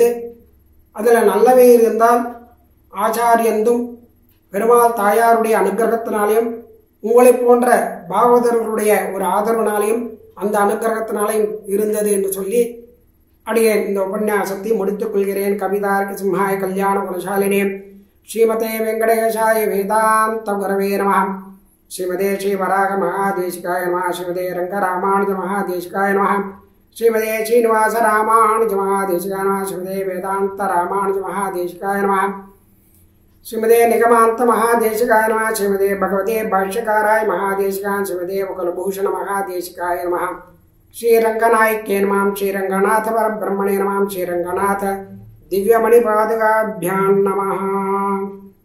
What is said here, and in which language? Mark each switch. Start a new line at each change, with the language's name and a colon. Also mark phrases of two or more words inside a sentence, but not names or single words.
Tamil: அதில் நல்லவை இருந்தால் ஆச்சாரியந்தும் பெருமாள் தாயாருடைய அனுகிரகத்தினாலையும் உங்களை போன்ற பாகவதர்களுடைய ஒரு ஆதரவினாலையும் அந்த அனுகிரகத்தினாலையும் இருந்தது என்று சொல்லி அடியேன் இந்த உபன்யாசத்தை முடித்துக் கொள்கிறேன்.
Sanskrit: कवितार्किक सिंहाय कल्याण गुणशालिने श्रीमते वेङ्कटेशाय वेदान्त गुरवे नमः. श्रीमते श्री वराह महादेशिकाय नमः. श्रीमते रङ्गरामानुज महादेशिकाय नमः श्रीमते श्रीनिवास रामानुज महादेशिकाय नमः. श्रीमते वेदान्त रामानुज महादेशिकाय नमः श्रीमते निगमान्त महादेशिकाय नमः. श्रीमते भगवते भाष्यकाराय महादेशिकाय श्रीमते वकुलभूषण महादेशिकाय नमः. श्रीरङ्गनायक्यै नमः श्रीरङ्गनाथ परब्रह्मणे नमः. श्रीरङ्गनाथ दिव्यमणिपादुकाभ्यां नमः.